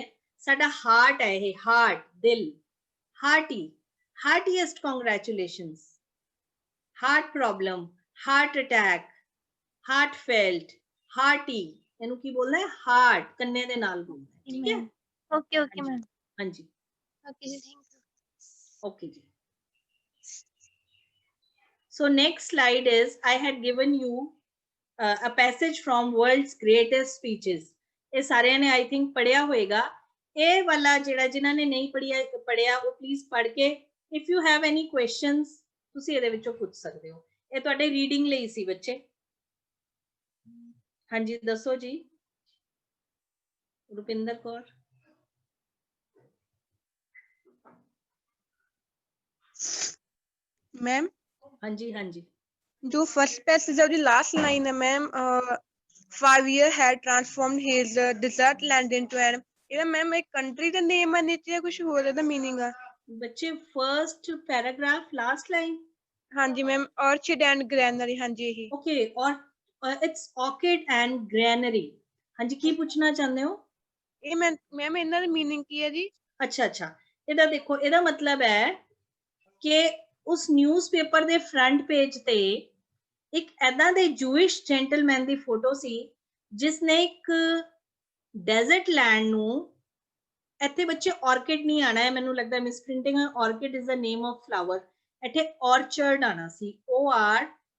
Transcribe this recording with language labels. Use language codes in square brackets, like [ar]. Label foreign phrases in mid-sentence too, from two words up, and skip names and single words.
[pa] ਸਾਡਾ ਹਾਰਟ ਹੈ ਇਹ, ਹਾਰਟ, ਦਿਲ. ਹਾਰਟੀ, [en] heartiest congratulations. Heart problem, heart attack, heart felt, hearty. [pa] ਇਹਨੂੰ ਕੀ ਬੋਲਣਾ ਹੈ? ਹਾਰਟ, ਕੰਨੇ ਦੇ ਨਾਲ ਬੋਲਣਾ ਹੈ. ਠੀਕ ਹੈ? [en] okay okay ma'am. [pa] ਹਾਂਜੀ [en] okay ji, thank you. okay ji. So next slide is I had given you a passage from world's greatest speeches. [pa] ਇਹ ਸਾਰਿਆਂ ਨੇ [en] I think [pa] ਪੜਿਆ ਹੋਏਗਾ. ਇਹ ਵਾਲਾ ਜਿਹੜਾ ਜਿਨ੍ਹਾਂ ਨੇ ਨਹੀਂ ਪੜਿਆ ਉਹ ਪਲੀਜ਼ ਪੜ੍ਹ ਕੇ [en] if you have any questions [pa] ਤੁਸੀਂ ਇਹਦੇ ਵਿੱਚੋਂ ਪੁੱਛ ਸਕਦੇ ਹੋ. ਇਹ ਤੁਹਾਡੇ ਰੀਡਿੰਗ ਲਈ ਸੀ ਬੱਚੇ. ਹਾਂਜੀ ਦੱਸੋ ਜੀ ਰੁਪਿੰਦਰ ਕੌਰ. मैम ਹਾਂਜੀ ਹਾਂਜੀ [hi] जो [en] first passage [hi] है उसकी [en] last line [hi] है मैम, [en] 5 year had transformed his desert land into an, [pa] ਇਹਦਾ ਮੈਮ ਇੱਕ ਕੰਟਰੀ ਦਾ ਨੇਮ ਹੈ ਨੀਚੇ ਜਾਂ ਕੁਝ ਹੋਰ ਇਹਦਾ ਮੀਨਿੰਗ ਆ? [en] ਬੱਚੇ first paragraph last line. [pa] ਹਾਂਜੀ ਮੈਮ, [en] orchid and granary, [pa] ਹਾਂਜੀ ਇਹੀ. [en] Okay, or it's orchid and granary. [pa] ਹਾਂਜੀ ਕੀ ਪੁੱਛਣਾ ਚਾਹੁੰਦੇ ਹੋ? ਇਹ ਮੈਮ ਇਹਨਾਂ ਦਾ ਮੀਨਿੰਗ ਕੀ ਹੈ ਜੀ? ਅੱਛਾ ਅੱਛਾ, ਇਹਦਾ ਦੇਖੋ, ਇਹਦਾ ਮਤਲਬ ਹੈ ਕਿ ਉਸ ਨਿਊਜ਼ਪੇਪਰ ਦੇ [en] front page [pa] ਤੇ ਇੱਕ ਐਦਾਂ ਦੇ [en] Jewish gentleman [pa] ਦੀ ਫੋਟੋ ਸੀ ਜਿਸਨੇ ਇੱਕ [en] desert land [pa] ਨੂੰ, ਇੱਥੇ ਬੱਚੇ ਆਰਕਿਡ ਨਹੀਂ ਆਣਾ ਹੈ, ਮੈਨੂੰ ਲੱਗਦਾ [en] misprinting [pa] ਹੈ, [en] orchid is the name of flower, [pa] ਇੱਥੇ ਔਰਚਰਡ ਆਣਾ ਸੀ, ORCHARD.